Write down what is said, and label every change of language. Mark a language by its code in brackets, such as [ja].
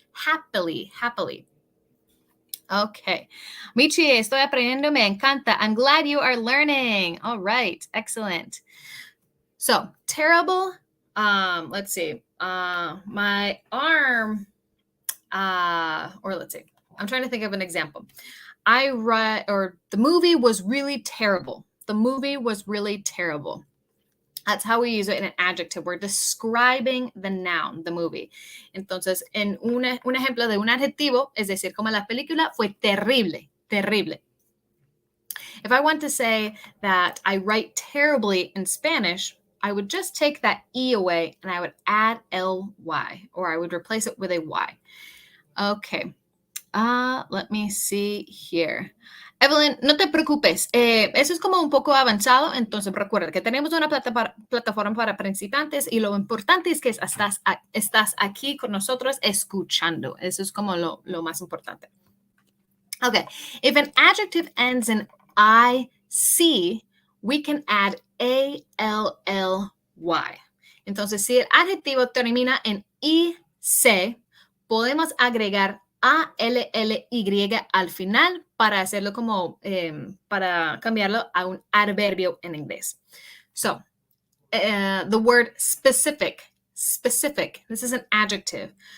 [en] Happily, happily. Okay. [es] Michi, estoy aprendiendo, me encanta. [en] I'm glad you are learning. All right, excellent. So, terrible, let's see. My arm, or let's see. I'm trying to think of an example. The movie was really terrible. The movie was really terrible. That's how we use it in an adjective. We're describing the noun, the movie. [es] Entonces, en un ejemplo de un adjetivo, es decir, como la película fue terrible, terrible. [en] If I want to say that I write terribly in Spanish, I would just take that E away and I would add LY, or I would replace it with a Y. Okay. Let me see here. [es] Evelyn, no te preocupes. Eso es como un poco avanzado, entonces recuerda que tenemos una plataforma para principiantes y lo importante es que estás aquí con nosotros escuchando. Eso es como lo más importante. [en] Okay, if an adjective ends in IC, we can add ALLY. [es] Entonces, si el adjetivo termina en IC, podemos agregar ALLY al final para hacerlo como, para cambiarlo a un adverbio en inglés. [en] So, the word specific, this is an adjective.